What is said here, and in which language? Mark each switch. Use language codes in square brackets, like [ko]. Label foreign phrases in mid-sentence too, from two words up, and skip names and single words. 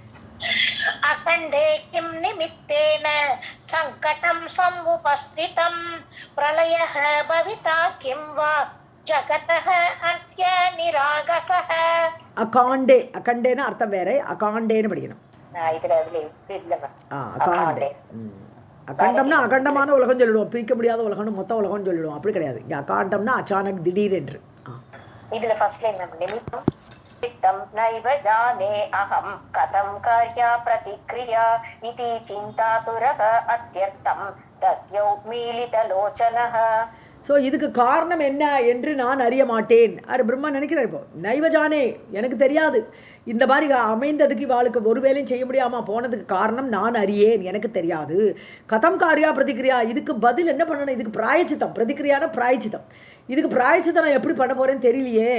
[sa] अकण्डे किं निमित्तेन संकटं समुपस्थितं प्रलयः भविता किं वा जगतः अस्य निरागसः. [ta] அகண்டேனா அர்த்தம் வேற, அகாண்டேன்னு படிக்கணும். அகாண்டே அகண்டம்னா அகண்டமான உலகம் சொல்லிடுவோம், பிரிக்க முடியாத உலகம்னு மொத்த உலகம்னு சொல்லிடுவோம், அப்படி கிடையாது. இங்கே அகாண்டம்னா அச்சானக் திடீர் என்று. [sa] இதுல [en] first line [sa] நிமித்தம் चित्तं नैव जाने अहं कथं कार्या प्रतिक्रिया इति चिन्तातुरः अत्यर्थं दद्यौ मीलितलोचनः. [ta] ஸோ இதுக்கு காரணம் என்ன என்று நான் அறிய மாட்டேன். பிரம்மா நினைக்கிறார் இப்போ, நைவஜானே எனக்கு தெரியாது, இந்த மாதிரி அமைந்ததுக்கு இவாளுக்கு ஒரு வேலையும் செய்ய முடியாமல் போனதுக்கு காரணம் நான் அறியேன், எனக்கு தெரியாது. [sa] कथं कार्या प्रतिक्रिया, [ta] இதுக்கு பதில் என்ன பண்ணணும், இதுக்கு பிராயச்சித்தம், பிரதிக்கிரியான பிராயச்சித்தம், இதுக்கு பிராயச்சித்தம் நான் எப்படி பண்ண போகிறேன்னு தெரியலையே.